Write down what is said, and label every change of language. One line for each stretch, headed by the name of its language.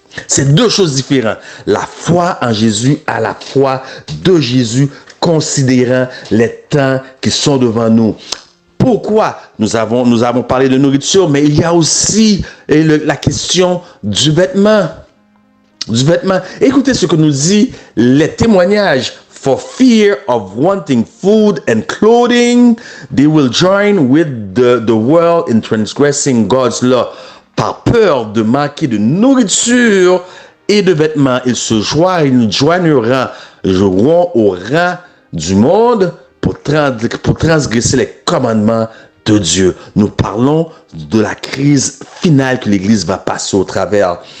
French: C'est deux choses différentes. La foi en Jésus à la foi de Jésus, considérant les temps qui sont devant nous. Pourquoi nous avons parlé de nourriture, mais il y a aussi la question du vêtement. Écoutez ce que nous dit les témoignages.
English: For fear of wanting food and clothing, they will join with the world in transgressing God's law.
French: Par peur de manquer de nourriture et de vêtements, ils se joigneront au rang du monde pour transgresser les commandements de Dieu. Nous parlons de la crise finale que l'Église va passer au travers.